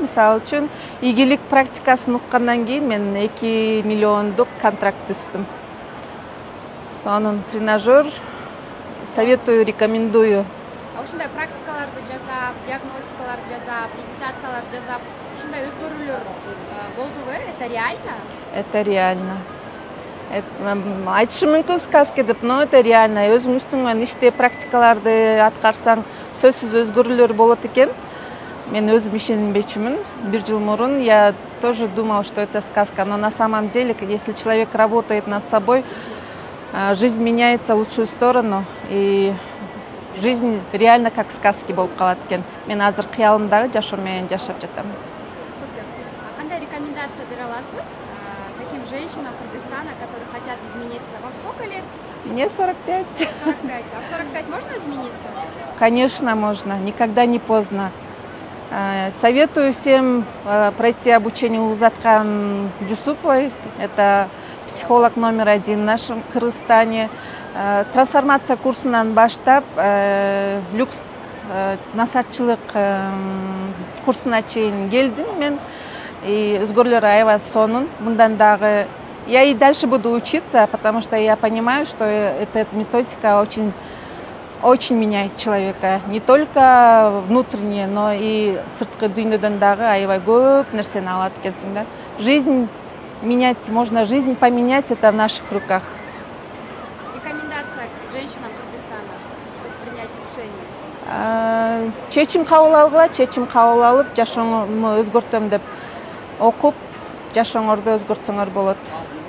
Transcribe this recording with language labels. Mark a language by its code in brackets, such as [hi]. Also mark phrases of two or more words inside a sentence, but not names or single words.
[ky] Мисалы үчүн, ийгилик практикасын уккандан кийин мен 2 миллиондук контракт түздүм. [ru] Сонун тренажер советую, рекомендую. [ky] Ушундай практикаларды жасап, диагностикаларды жасап, медитацияларды жасап, ушундай өзгөрүүлөр болдубу? [ru] Это реально? Это реально. [ky] Айтышым мүмкүн сказка деп, [ru] но это реально. [ky] Өзүң үстүңөн иштеп, практикаларды аткарсаң, сөзсүз өзгөрүүлөр болот экен. Мен өзүм ишенбечүмүн. 1 жыл мурун [ru] я тоже думала, что это сказка, но на самом деле, если человек работает над собой, жизнь меняется в лучшую сторону, и жизнь реально как сказки [ky] болуп калат экен. Мен азыр кыялымдагы жашоо менен жашап жатам. [ru] Супер. [ky] Кандай рекомендация бере аласыз [ru] таким женщинам Кыргызстана, которые хотят измениться? Вам сколько лет? Мне 45. 45. А в 45 можно измениться? Конечно, можно. Никогда не поздно. Советую всем пройти обучение у Азаткан Жусуповой. Это психолог номер 1 в нашем Кыргызстане. [ky] Трансформация курсунан баштап, люкс насатчылык курсуна чейин келдим мен. И өзгөрүүлөр аябай сонун. Мындан дагы [ru] я и дальше буду учиться, потому что я понимаю, что эта методика очень меняет человека. Не только внутренне, но и [ky] сырткы дүйнөдөн дагы аябай көп нерсени алат экенсиң да. [ru] Жизнь менять можно, жизнь поменять, это в наших руках. Рекомендация к женщинам Кыргызстана, чтобы принять решение? [ky] Чечим кабыл алгыла, чечим кабыл алып, жашооңду өзгөртөм деп окуп, жашооңорду өзгөртсөңөр болот.